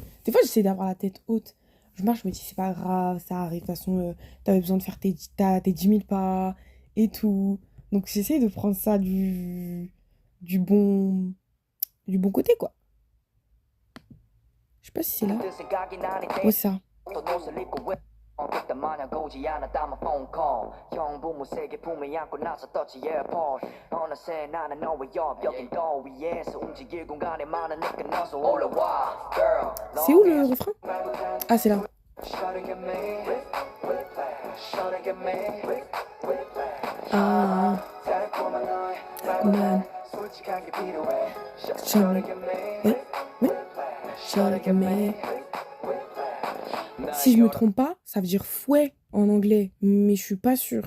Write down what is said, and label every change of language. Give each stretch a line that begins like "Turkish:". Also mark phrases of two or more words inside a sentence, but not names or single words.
French: Des fois, j'essaie d'avoir la tête haute. Je marche, je me dis, c'est pas grave, ça arrive. De toute façon, t'avais besoin de faire tes 10 000 pas et tout. Donc, j'essaie de prendre ça du bon, du bon côté, quoi. Je sais pas si c'est là. Ouais, c'est ça.
Korean: 그때 마냥 오지 않았다만
English: phone call
Korean: 형 부모 세게 품에 안고 나서 떴지 airport 어느새 나는 너의 옆 더 위에서 움직일 공간에 많은 내게 너서 올라와 girl.
French: C'est où le refrain? Ah, c'est là. Ah, man. Si je me trompe pas, ça veut dire fouet en anglais, mais je suis pas sûre.